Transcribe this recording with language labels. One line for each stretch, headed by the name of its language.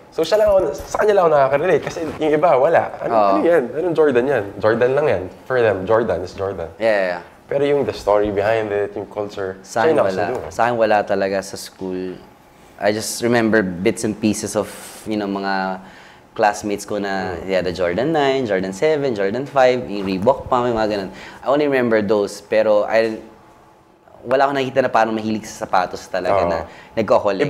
Filipino: So sa kanya lang ako nakaka-relate kasi yung iba, wala. Ano yan? Anong Jordan yan? Jordan lang yan.
English: For them, Jordan is Jordan. Yeah. Pero yung the story behind it, yung culture,
Filipino: sa akin wala talaga sa school.
English: I just remember bits and pieces of,
Filipino: mga classmates ko na,
English: the Jordan 9, Jordan 7, Jordan 5, yung Reebok pa, may mga ganun. I only remember those,
Filipino: pero wala akong nakikita na parang mahilig sa sapatos talaga na nagko-collect.